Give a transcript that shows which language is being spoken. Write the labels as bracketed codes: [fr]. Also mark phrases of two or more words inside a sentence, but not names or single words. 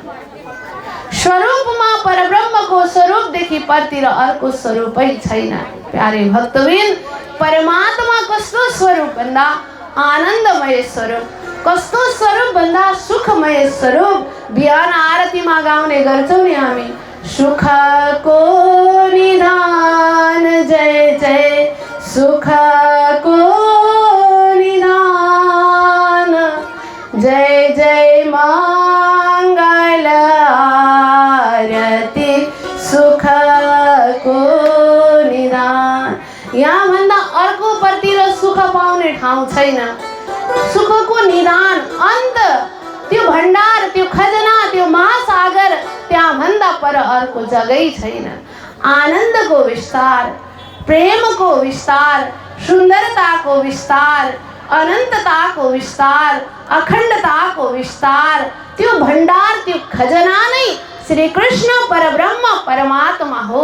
[ne] स्वरूपमा परब्रह्मको स्वरूपदेखि परतिर अर्को स्वरूपै छैन। प्यारे भक्तबिन परमात्मा कस्तो स्वरूप भन्दा आनन्दमय स्वरूप, कस्तो स्वरूप भन्दा सुखमय स्वरूप। बिहान आरतीमा गाउने गर्छौँ नि हामी, सुखको निधान जय जय सुखको निधान जय जय मङ्गल आरती सुखको निधान। यहाँभन्दा अर्कोपट्टि सुख पाउने ठाउँ छैन। सुखको निधान अन्त, त्यो भण्डार, त्यो खजना, त्यो महासागर, त्यहाँभन्दा पर अर्को जगै छैन। आनन्दको विस्तार, प्रेमको विस्तार, सुन्दरताको विस्तार, अनन्तताको विस्तार, अखण्डताको विस्तार, त्यो भण्डार, त्यो खजना नै श्री कृष्ण परब्रह्म परमात्मा हो।